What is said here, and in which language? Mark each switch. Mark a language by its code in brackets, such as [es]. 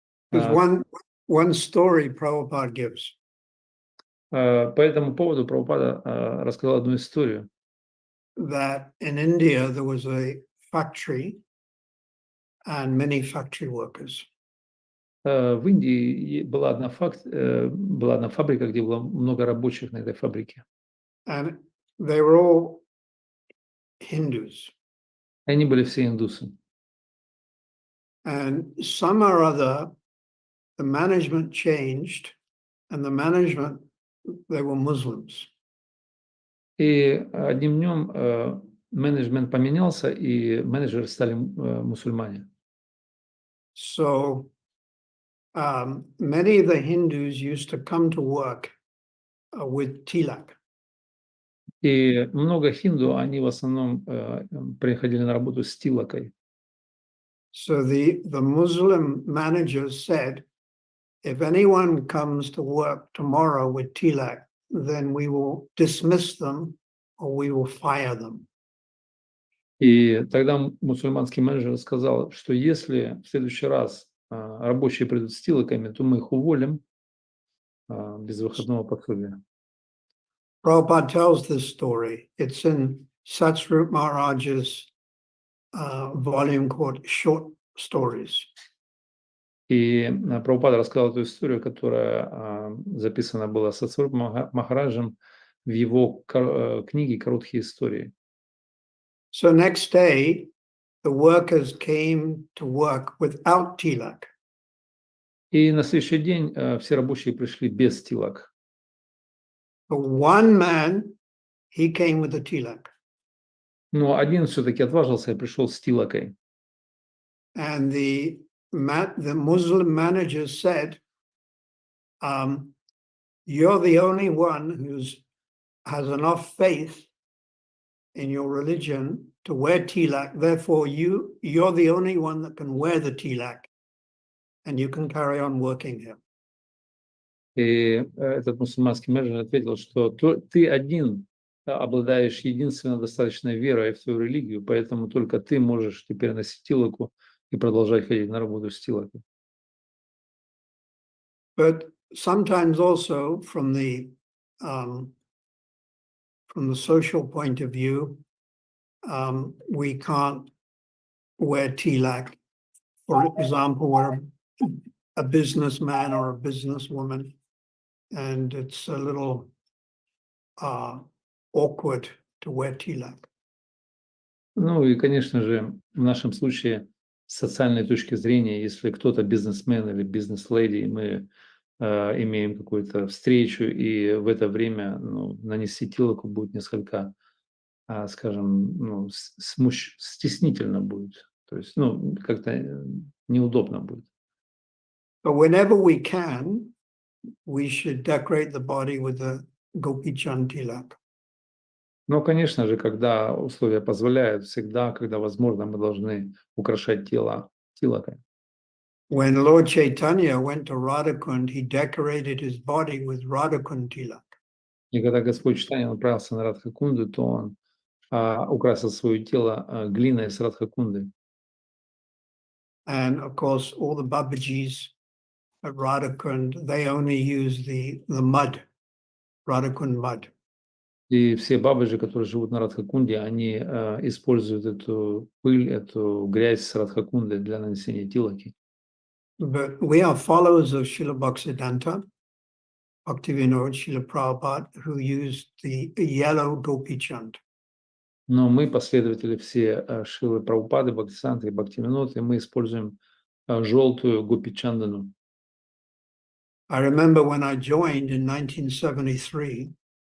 [en] There's one story Prabhupada gives. [ru] По этому поводу Прабхупада рассказал одну историю. [en] That in India there was a factory and many factory workers. [ru] В Индии была одна фабрика, где было много рабочих на этой фабрике. [en] And they were all Hindus. [ru] Они были все индусы. [en] And some or other, the management changed, and the management, they were Muslims. [ru] И одним днем менеджмент поменялся, и менеджеры стали мусульмане. [en] So many of the Hindus used to come to work with tilak. [ru] И много хинду, они в основном приходили на работу с тилакой. [en] So the Muslim managers said, if anyone comes to work tomorrow with tilak, then we will dismiss them or we will fire them. [ru] И тогда мусульманский менеджер сказал, что если в следующий раз рабочие придут с тилаками, то мы их уволим без выходного пособия. [en] Prabhupada tells this story. It's in Satsrup Maharaj's volume called Short Stories. [ru] И Прабхупада рассказал эту историю, которая записана была Сатсруп Махараджем в его книге «Короткие истории». [en] So next day, the workers came to work without tilak. [ru] И на следующий день все рабочие пришли без тилак. [en] But one man, he came with a tilak. [ru] Но один все-таки отважился и пришел с тилакой. [en] And the Muslim manager said, you're the only one who has enough faith in your religion to wear tilak. Therefore, you're the only one that can wear the tilak, and you can carry on working here. [ru] И этот мусульманский менеджер ответил, что ты один обладаешь единственно достаточной верой в твою религию, поэтому только ты можешь теперь носить тилаку и продолжать ходить на работу с тилакой. [en] But sometimes also from the social point of view, we can't wear tilak. For example, we're a businessman or a businesswoman, and it's a little awkward to wear tilak. [ru] Ну и, конечно же, в нашем случае, с социальной точки зрения, если кто-то бизнесмен или бизнес-леди, и мы имеем какую-то встречу, и в это время нанести тилаку будет несколько, скажем, стеснительно будет. То есть, как-то неудобно будет. [en] But whenever we can, we should decorate the body with the Gopi Chand tilak. [ru] Но, конечно же, когда условия позволяют, всегда, когда возможно, мы должны украшать тело тилакой. [en] When Lord Chaitanya went to Radhakund, he decorated his body with Radhakund tilak. [ru] И когда Господь Чайтанья направился на Радхакунду, то он украсил свое тело глиной с Радхакунды. [en] And of course, all the Babajis at Radhakund, they only use the mud, Radhakund mud. [ru] И все бабаджи, которые живут на Радхакунде, они используют эту пыль, эту грязь с Радхакунды для нанесения тилаки. [en] But we are followers of Srila Bhaktivedanta, Bhaktivedanta, Srila Prabhupada, who used the yellow Gopi Chand. [ru] Но мы последователи все Шрилы Прабхупады, Бхактисанты и Бхактивиноды, и мы используем желтую гопи-чандану. [en] I remember when I joined in 1973,